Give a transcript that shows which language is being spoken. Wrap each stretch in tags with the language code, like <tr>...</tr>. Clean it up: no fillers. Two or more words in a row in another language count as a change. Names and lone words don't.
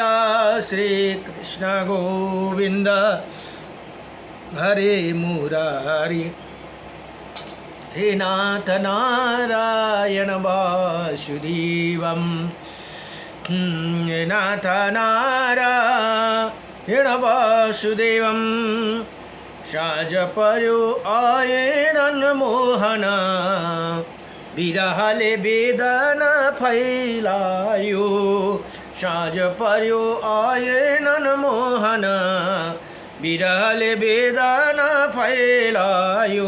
<sa>श्री कृष्ण गोविंद हरे मुरारी। हे नाथ नारायण वासुदेवं। हे नाथ नारायण वासुदेवं।</sa> <ne>साँझ पर्यो आएनन् मोहन, विरहले वेदना फैलायो। साँझ पर्यो आएनन् मोहन, विरहले वेदना फैलायो।</ne>